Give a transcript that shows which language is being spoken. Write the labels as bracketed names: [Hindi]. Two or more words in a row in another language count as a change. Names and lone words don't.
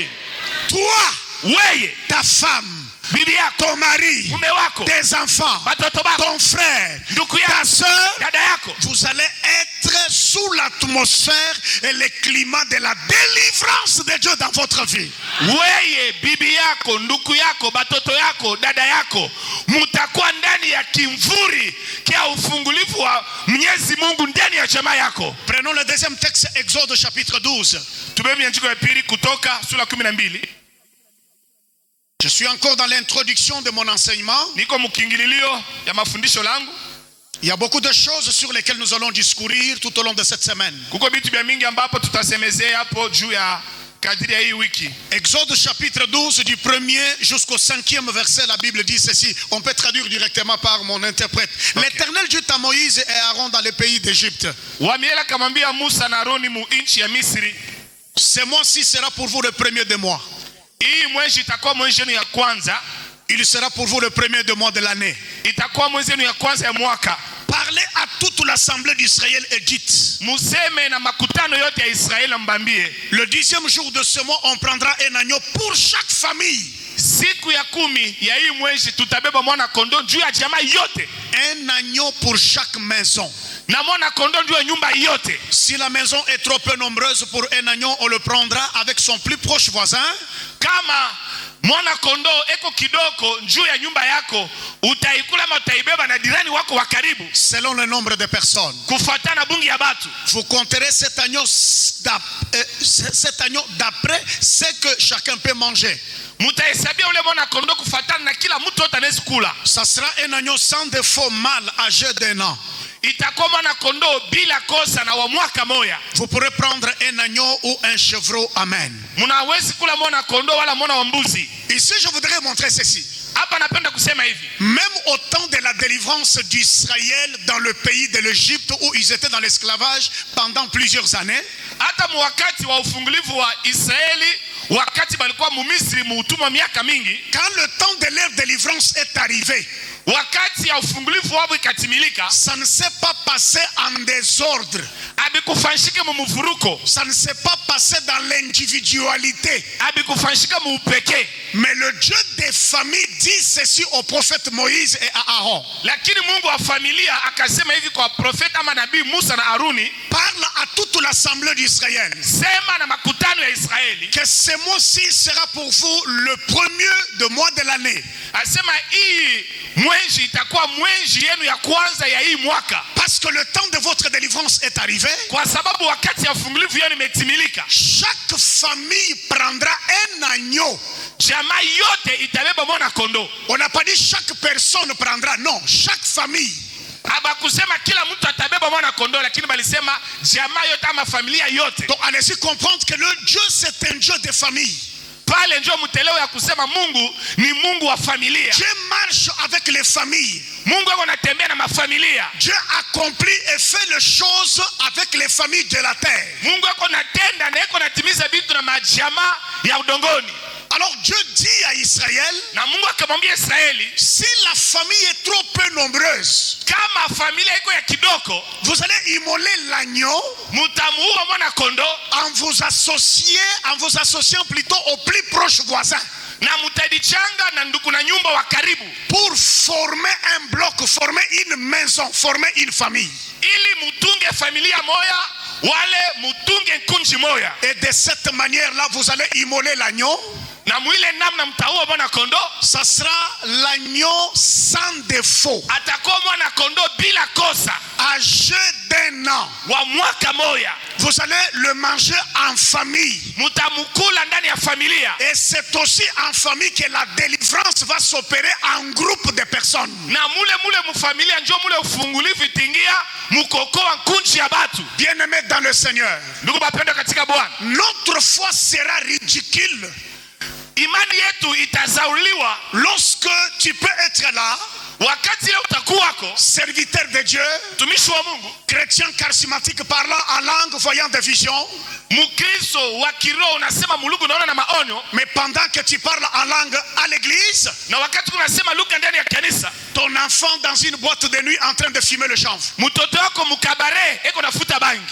[French] Toi, ta femme, ton mari, tes enfants, ton frère, ta soeur, vous allez être sous l'atmosphère et le climat de la délivrance de Dieu dans votre vie. [Swahili] Bibi yako, ndugu yako, batoto yako, dada yako, mutakuwa ndani ya kimvuri kia ufungulivu wa Mwenyezi Mungu ndani ya jamaa yako. [French] Prenons le deuxième texte, Exode chapitre 12. [Swahili] Tubebe andiko ya pili Kutoka sura 12. [French] Je suis encore dans l'introduction de mon enseignement. [Swahili] Niko mukingililio ya mafundisho langu. [French] Il y a beaucoup de choses sur lesquelles nous allons discourir tout au long de cette semaine. [Swahili] Kuko bitu bya mingi ambapo tutasemezea hapo juu ya kadiri ya hii wiki. [French] Exode chapitre 12 du 1er jusqu'au 5e verset, la Bible dit ceci. On peut traduire directement par mon interprète. Okay. L'Éternel dit à Moïse et Aaron dans le pays d'Égypte. [Swahili] Wamiela kamwambia Musa na Aroni mu nchi ya Misri. [French] Ce mois-ci sera pour vous le premier des mois. [Swahili] Hii mwezi itakuwa mwezi wenu ya kwanza. [French] Il sera pour vous le premier des mois de l'année. [Swahili] Itakuwa mwezi wenu ya kwanza ya mwaka. [French] Parlez à toute l'assemblée d'Israël et dites. [Swahili] Museme na makutano yote ya Israeli mbambie. [French] Le 10e jour de ce mois, on prendra un agneau pour chaque famille. [Swahili] Siku ya 10 ya hii mwezi tutabeba mwana kondoo juu ya jamaa yote. [French] Un agneau pour chaque maison. [Swahili] Na mwana kondoo juu ya nyumba yote. [French] Si la maison est trop peu nombreuse pour un agneau, on le prendra avec son plus proche voisin. [Swahili] Kama mwana kondoo eko kidoko juu ya nyumba yako, utaikula ama utaibeba na dirani wako wa karibu. [French] Selon le nombre de personnes. [Swahili] Kufuatana bungi ya batu. [French] Vous compterez cet agneau d'après ce que chacun peut manger. [Swahili] Mutahesabia ule mwana kondoo kufuatana na kila mtu yote anaweza kula. [French] Ça sera un agneau sans défaut mâle âgé d'1 an. [Swahili] Itakuwa mwana kondoo bila kosa na wa mwaka moya. [French] Vous pourrez prendre un agneau ou un chevreau. Amen. [Swahili] Munawezi kula mwana kondoo wala mwana wa mbuzi. [French] Ici je voudrais montrer ceci. [Swahili] Hapa napenda kusema hivi. [French] Même au temps de la délivrance d'Israël dans le pays de l'Égypte où ils étaient dans l'esclavage pendant plusieurs années. [Swahili] Hata wakati wa ufungulivu wa Israeli, wakati balikuwa mu Misri mu utumwa miaka mingi. [French] Quand le temps de leur délivrance est arrivé, [Swahili] wakati ya ufungulivu wao ikatimilika, [French] ça ne s'est pas passé en désordre. [Swahili] Abikufanyika mu mvuruko. [French] Ça ne s'est pas passé dans l'individualité. [Swahili] Abikufanyika mu upekee. [French] Mais le Dieu des familles dit ceci au prophète Moïse et à Aaron. [Swahili] Lakini Mungu wa familia akasema hivi kwa profeta ama nabii Musa na Aruni. [French] Parle à toute l'assemblée d'Israël. [Swahili] Sema na makutano ya Israeli. [French] Que ce mois-ci sera pour vous le premier de mois de l'année. [Swahili] Asema hii mwezi itakuwa mwezi yenu ya kwanza ya hii mwaka. [French] Parce que le temps de votre délivrance est arrivé. [Swahili] Kwa sababu wakati ya ufungulivu yenu imetimilika. [French] Chaque famille prendra un agneau. [Swahili] Jamaa yote itabeba mwana kondoo. [French] On n'a pas dit chaque personne prendra, non, chaque famille. [Swahili] Abakusema kila mtu atabeba mwana kondoo, lakini balisema jamaa yote ama familia yote. [French] Donc allez-y comprendre que le Dieu c'est un Dieu de famille. [Swahili] Pale ndio mteleo ya kusema Mungu ni Mungu wa familia. [French] Dieu marche avec les familles. [Swahili] Mungu anatembea na mafamilia. [French] Dieu accomplit et fait les choses avec les familles de la terre. [Swahili] Mungu anatenda na anatimiza vitu na majamaa ya udongoni. [French] Alors Dieu dit à Israël, [Swahili] na Mungu akamwambia Israeli, [French] si la famille est trop peu nombreuse, [Swahili] kama familia iko ya kidoko, [French] vous allez immoler l'agneau, [Swahili] mutamuua mwana kondoo, [French] en vous associant plutôt au plus proche voisin. [Swahili] Na mutadichanga na ndugu na nyumba wa karibu. [French] Pour former un bloc, former une maison, former une famille. [Swahili] Ili mutunge familia moya, wale mutunge kunji moya. [French] Et de cette manière-là, vous allez immoler l'agneau. [Swahili] Na mwile namna mtaua mwana kondoo, [French] ça sera l'agneau sans défaut. [Swahili] Atakuwa mwana kondoo bila kosa. [French] Âgé d'1 an. [Swahili] Wa mwaka moya. [French] Vous allez le manger en famille. [Swahili] Mutamukula ndani ya familia. [French] Et c'est aussi en famille que la délivrance va s'opérer en groupe de personnes. [Swahili] Na mule mu familia njo mule ufungulivu itingia mukokoa kunchi ya batu. [French] Bien-aimés dans le Seigneur. [Swahili] Ndugu bapendwa katika Bwana. [French] Notre foi sera ridicule. [Swahili] Imani yetu itazauliwa [French] lorsque tu peux être là, [Swahili] wakati leo utakuwako [French] serviteur de Dieu, [Swahili] tumishi wa Mungu, [French] chrétien charismatique parlant en langue, voyant des visions, [Swahili] mukristo wa kiroho unasema mulugu unaona na maonyo, [French] mais pendant que tu parles en langue à l'église, [Swahili] na wakati unasema lugha ndani ya kanisa, [French] ton enfant dans une boîte de nuit en train de fumer le chanvre, [Swahili] mtoto wako mukabare eko nafuta bangi.